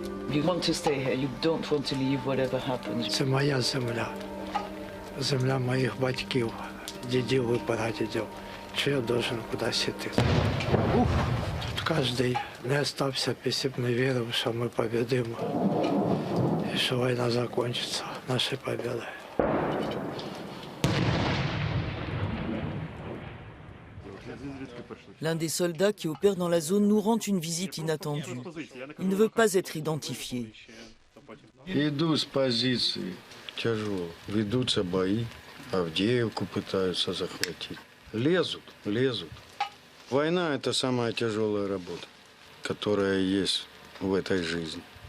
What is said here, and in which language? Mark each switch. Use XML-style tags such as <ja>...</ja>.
<en>You want to stay here, you don't want to leave whatever happens.</en> <uk>Це моя земля. Земля моїх батьків, дідів і прадідів. Чи я должен кудись іти? Тут кожен не остався, після б не вірив, що ми побідимо. І що війна закінчиться, наші побіди.</uk> <fr>L'un des soldats qui opère dans la zone nous rend une visite inattendue. Il ne veut pas être identifié.</fr> <ru>Иду с позиции тяжело. Ведутся бои. Авдеевку пытаются захватить. Лезут. Война – это самая тяжелая работа, которая есть в этой жизни.</ru>